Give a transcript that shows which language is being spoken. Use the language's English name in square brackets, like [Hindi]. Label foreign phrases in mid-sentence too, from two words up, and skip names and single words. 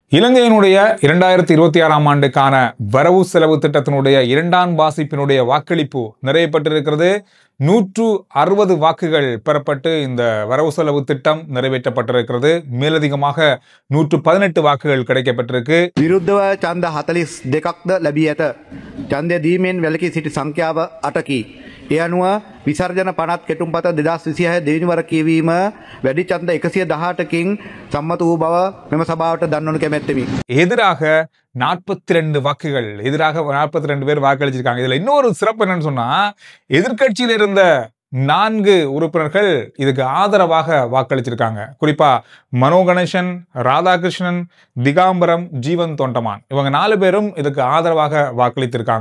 [Tamil] இலங்கையினுடைய 2026ஆம் ஆண்டுக்கான வரவு செலவு திட்டத்தினுடைய இரண்டாம் வாசிப்பினுடைய வாக்களிப்பு நிறைவேற்றப்பட்டிருக்கிறது. 160 வாக்குகள் பெறப்பட்டு இந்த வரவு செலவு திட்டம் நிறைவேற்றப்பட்டிருக்கிறது. மேலதிகமாக 118 வாக்குகள் கிடைக்கப்பட்டிருக்கு. [Sinhala] විරුද්ධව ඡන්ද 42ක්ද ලැබී ඇත. ඡන්දය දීමෙන් වැළකී සිටි සංඛ්‍යාව 8කි. ඒ අනුව විසර්ජන 50 කෙටුම්පත 2026 දෙවෙනි වර කියවීම වැඩි ඡන්ද 118කින් සම්මත වූ බව මෙම සභාවට දන්වනු කැමැත්තෙමි. [Tamil] எதிராக 42 வாக்குகள், எதிராக 42 பேர் வாக்களிச்சிருக்காங்க. இதுல இன்னொரு சிறப்பு என்னன்னு சொன்னா, எதிர்க்கட்சியில் இருந்த 4 உறுப்பினர்கள் இதுக்கு ஆதரவாக வாக்களிச்சிருக்காங்க. குறிப்பா மனோ கணேசன், ராதாகிருஷ்ணன், திகாம்பரம், ஜீவன் தொண்டமான் இவங்க 4 பேரும் இதுக்கு ஆதரவாக வாக்களித்திருக்காங்க.